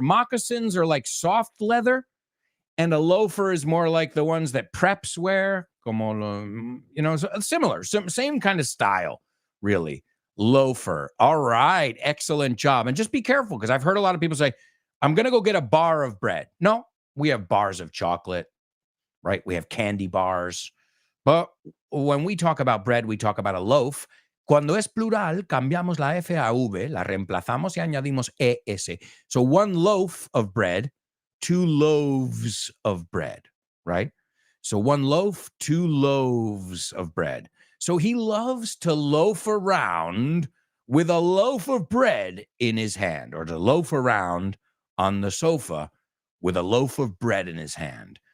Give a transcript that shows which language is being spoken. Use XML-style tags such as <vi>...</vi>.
<en>Moccasins are like soft leather, and a loafer is more like the ones that preps wear, como, similar, same kind of style, really. Loafer. All right, excellent job. And just be careful, because I've heard a lot of people say, I'm going to go get a bar of bread. No, we have bars of chocolate, right? We have candy bars. But when we talk about bread, we talk about a loaf.</en> <es>Cuando es plural, cambiamos la F a V, la reemplazamos y añadimos ES.</es> <en>So one loaf of bread, two loaves of bread, right? So one loaf, two loaves of bread. So he loves to loaf around with a loaf of bread in his hand, or to loaf around on the sofa with a loaf of bread in his hand.</en>